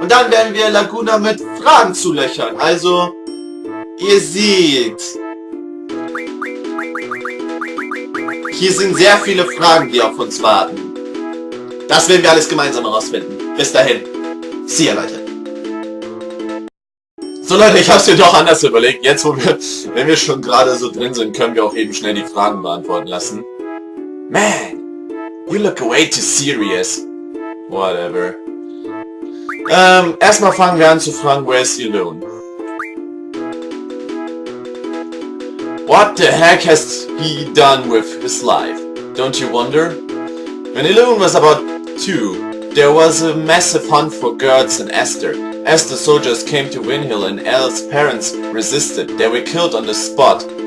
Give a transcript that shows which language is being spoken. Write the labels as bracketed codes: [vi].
[de] Und dann werden wir Laguna mit Fragen zulöchern. Also, ihr seht, hier sind sehr viele Fragen, die auf uns warten. Das werden wir alles gemeinsam herausfinden. Bis dahin. [en] See ya, [de] Leute. So, Leute, ich hab's mir doch anders überlegt. Jetzt, wenn wir schon gerade so drin sind, können wir auch eben schnell die Fragen beantworten lassen. [en] Man, you look way too serious. Whatever. [de] Erstmal fangen wir an zu fragen, [en] where's Elune? What the heck has he done with his life? Don't you wonder? When Elune was about 2, there was a massive hunt for girls and Esther. As the soldiers came to Windhill and Elle's parents resisted, they were killed on the spot.